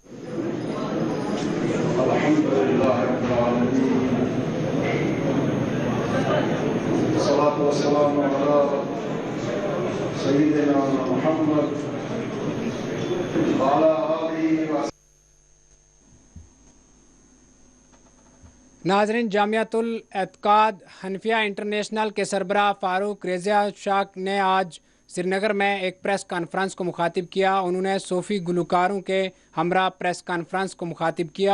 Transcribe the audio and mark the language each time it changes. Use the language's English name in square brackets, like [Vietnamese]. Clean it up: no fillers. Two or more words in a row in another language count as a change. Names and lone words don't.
[Arabic] الحمد لله رب العالمين. الصلاة والسلام على سيدنا محمد وعلى آله و [Urdu] ناظرین، جامعۃ الاعتقاد حنفیہ انٹرنیشنل کے سربراہ فاروق رضا شاہ نے آج سری نگر میں ایک [English] press conference [Urdu] کو مخاطب کیا. انہوں نے صوفی گلکاروں کے ہمرا [English] press conference [Urdu] کو مخاطب کیا.